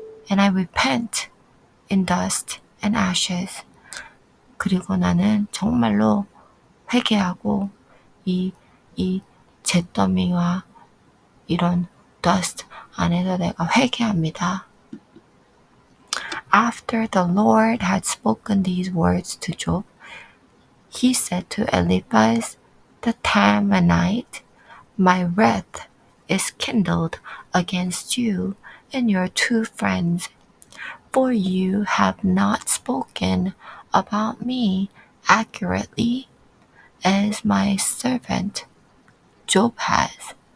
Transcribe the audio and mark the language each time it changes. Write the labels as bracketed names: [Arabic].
[English] And I repent in dust and ashes. [Korean] 그리고 나는 정말로 회개하고 이 잿더미와 이런 dust 안에서 내가 회개합니다. [English] After the Lord had spoken these words to Job, he said to Eliphaz the Temanite, My wrath is kindled against you and your two friends, for you have not spoken about me accurately as my servant Job has.